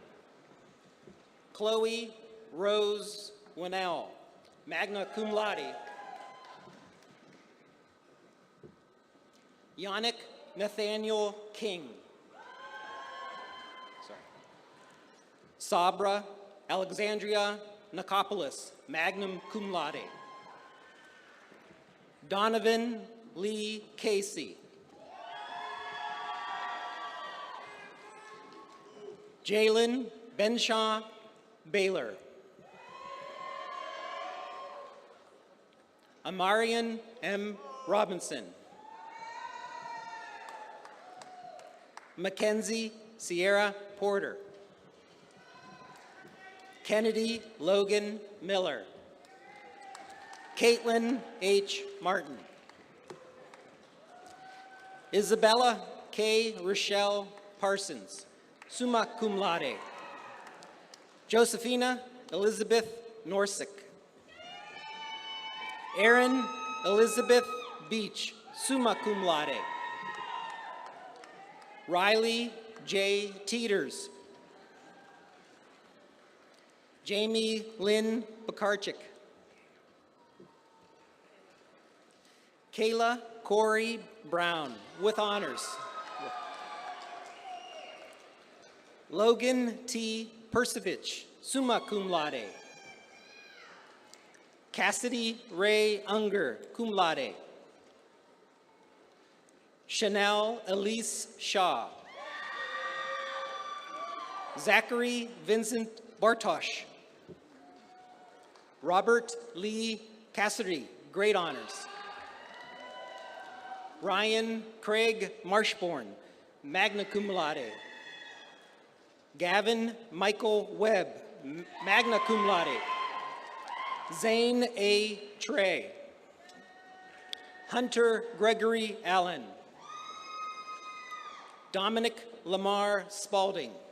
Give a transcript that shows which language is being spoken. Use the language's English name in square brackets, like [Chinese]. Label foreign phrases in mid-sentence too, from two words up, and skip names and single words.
[English] Chloe Rose Winnell, [Latin] magna cum laude. [English] Yannick Nathaniel King. Sabra Alexandria Nikopoulos, [Latin] magna cum laude. [English] Donovan Lee Casey. Jalen Benshaw Baylor. Amarian M. Robinson. Mackenzie Sierra Porter. Kennedy Logan Miller. Caitlin H. Martin. Isabella K. Rochelle Parsons, [Latin] summa cum laude. [English] Josephina Elizabeth Norsik. Erin Elizabeth Beach, [Latin] summa cum laude. [English] Riley J. Teeters. Jamie Lynn Bakarchik. Kayla Corey Brown, with honors. Logan T. Persevich, [Latin] summa cum laude. [English] Cassidy Ray Unger, [Latin] cum laude. [English] Chanel Elise Shaw. Zachary Vincent Bartosh. Robert Lee Cassidy, great honors. Ryan Craig Marshborn, [Latin] magna cum laude. [English] Gavin Michael Webb, [Latin] magna cum laude. [English] Zane A. Trey. Hunter Gregory Allen. Dominic Lamar Spalding.